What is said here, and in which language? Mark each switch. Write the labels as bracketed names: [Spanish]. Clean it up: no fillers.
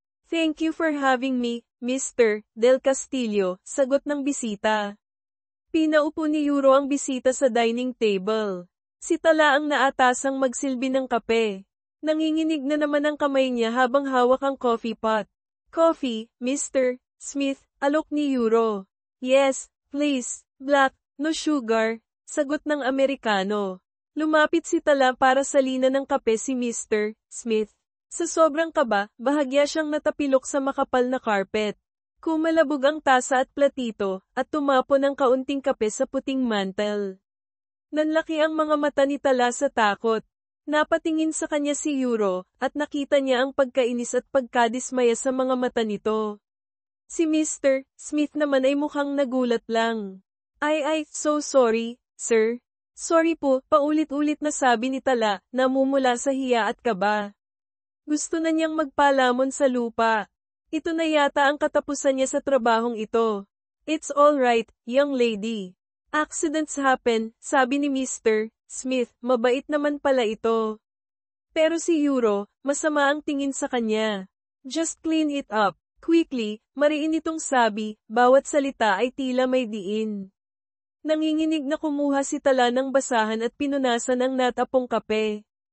[English] "Thank you for having me, Mr. [Filipino] Del Castillo," sagot ng bisita. Pinaupo ni Euro ang bisita sa dining table. Si Tala ang naatasang magsilbi ng kape. Nanginginig na naman ang kamay niya habang hawak ang coffee pot. [English] "Coffee, [Filipino] Mr. Smith," alok ni Euro. [English] "Yes, please, black, no sugar," [Filipino] sagot ng Amerikano. Lumapit si Tala para salina ng kape si Mr. Smith. Sa sobrang kaba, bahagya siyang natapilok sa makapal na carpet. Kumalabog ang tasa at platito, at tumapon ng kaunting kape sa puting mantel. Nanlaki ang mga mata ni Tala sa takot. Napatingin sa kanya si Euro, at nakita niya ang pagkainis at pagkadismaya sa mga mata nito. Si Mr. Smith naman ay mukhang nagulat lang. [English] So sorry, sir. Sorry [Filipino] po," paulit-ulit na sabi ni Tala, namumula sa hiya at kaba. Gusto na niyang magpalamon sa lupa. Ito na yata ang katapusan niya sa trabahong ito. [English] "It's all right, young lady. Accidents happen," [Filipino] sabi ni [English] Mr. [Filipino] Smith, mabait naman pala ito. Pero si Euro, masama ang tingin sa kanya. [English] "Just clean it up, quickly," [Filipino] mariin itong sabi, bawat salita ay tila may diin. Nanginginig na kumuha si Tala ng basahan at pinunasan ang natapong kape.